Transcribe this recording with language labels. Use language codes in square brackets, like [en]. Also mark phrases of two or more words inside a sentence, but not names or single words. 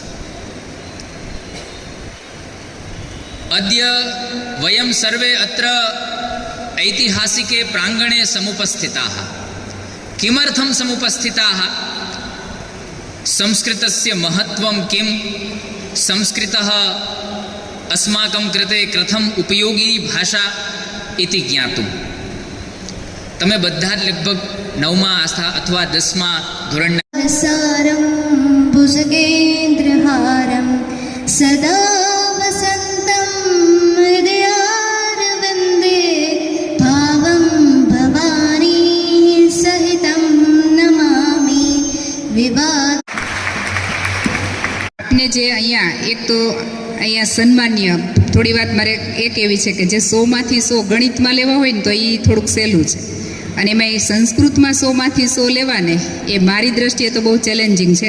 [sa] अद्य वयं सर्वे अत्र ऐतिहासिके प्राङ्गणे समुपस्थिताः. किमर्थं समुपस्थिताः? संस्कृतस्य महत्त्वं किं, संस्कृतः अस्माकं कृते कथम् उपयोगी भाषा इति ज्ञातुं. [gu] તમે બધા જ લગભગ 9મા અથવા 10મા ધોરણના [sa] सारं भुजगेन्द्रहारं सदा वसन्तं हृदयारविन्दे भावं भवानी सहितं नमामि विवाद. [gu] આપને જે અહીંયા એક તો અહીંયા સન્માન્ય થોડી વાત મારે એ કહેવી છે કે જે 100માંથી 100 ગણિતમાં લેવા હોય ને તો એ થોડુંક સહેલું છે, અને એમાં એ સંસ્કૃતમાં 100માંથી 100 લેવાને એ મારી દ્રષ્ટિએ તો બહુ ચેલેન્જિંગ છે.